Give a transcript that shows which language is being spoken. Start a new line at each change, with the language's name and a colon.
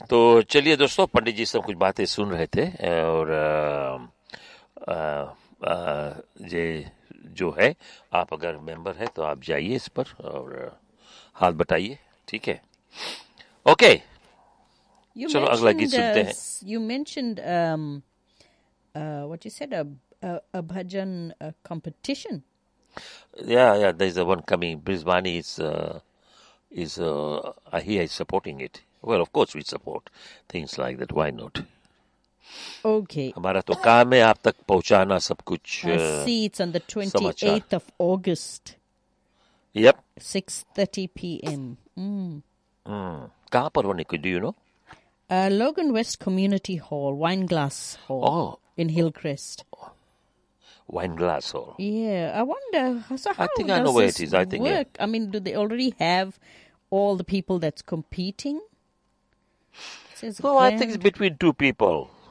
Hindi: तो चलिए दोस्तों, पंडित जी सब कुछ बातें सुन रहे थे, और ये जो है, आप अगर मेंबर है तो आप जाइए इस पर और हाथ बटाइए, ठीक है? ओके, चलो अगला गीत सुनते हैं।
English: You mentioned what you said, a bhajan competition. Yeah, there's the one coming. Brisbane is supporting it. Well, of course we support things like that. Why not? Okay.
Hindi: हमारा तो काम है आप तक पहुंचाना सब कुछ.
English: I see it's on the 28th of August. Yep. 6:30 p.m.
Hindi: कहाँ पर होने को,
English: do you know? Logan West Community Hall, Wine Glass Hall in Hillcrest. Wine Glass Hall. Yeah, I wonder. So how does this work? I think I know where it is. I mean, do they already have all the people that's competing? I think it's between two people.